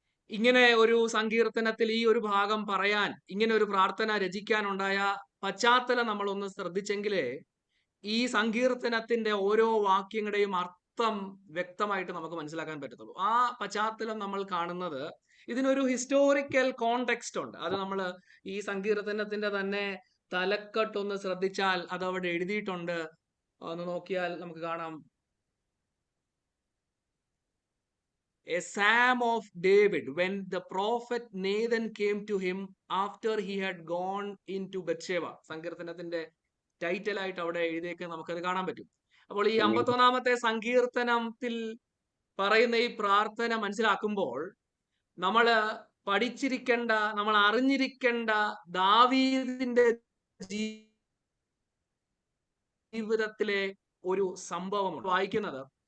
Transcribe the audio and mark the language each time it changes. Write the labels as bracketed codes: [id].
[ml] ഇങ്ങനെ ഒരു സങ്കീർത്തനത്തിൽ ഈ ഒരു ഭാഗം പറയാൻ, ഇങ്ങനെ ഒരു പ്രാർത്ഥന രചിക്കാനുണ്ടായ പശ്ചാത്തലം നമ്മൾ ഒന്ന് ശ്രദ്ധിച്ചെങ്കിലേ ഈ സങ്കീർത്തനത്തിന്റെ ഓരോ വാക്യങ്ങളുടെയും അർത്ഥം വ്യക്തമായിട്ട് നമുക്ക് മനസ്സിലാക്കാൻ പറ്റത്തുള്ളൂ. ആ പശ്ചാത്തലം നമ്മൾ കാണുന്നത്, ഇതിനൊരു ഹിസ്റ്റോറിക്കൽ കോണ്ടെക്സ്റ്റ് ഉണ്ട്. അത് നമ്മൾ ഈ സങ്കീർത്തനത്തിന്റെ തന്നെ തലക്കെട്ടൊന്ന് ശ്രദ്ധിച്ചാൽ അത് അവിടെ എഴുതിയിട്ടുണ്ട്. ഒന്ന് നോക്കിയാൽ നമുക്ക് കാണാം. [en] A Psalm of David when the prophet Nathan came to him after he had gone into Bathsheba. [ml] സങ്കീർത്തനത്തിന്റെ ടൈറ്റിൽ ആയിട്ട് അവിടെ എഴുതിയേക്ക് നമുക്കത് കാണാൻ പറ്റും. അപ്പോൾ ഈ 51 സങ്കീർത്തനത്തിൽ പറയുന്ന ഈ പ്രാർത്ഥന മനസ്സിലാക്കുമ്പോൾ നമ്മൾ പഠിച്ചിരിക്കേണ്ട, നമ്മൾ അറിഞ്ഞിരിക്കേണ്ട ദാവീദിന്റെ ജീവിതത്തിലെ ഒരു സംഭവമാണ് വായിക്കുന്നത്.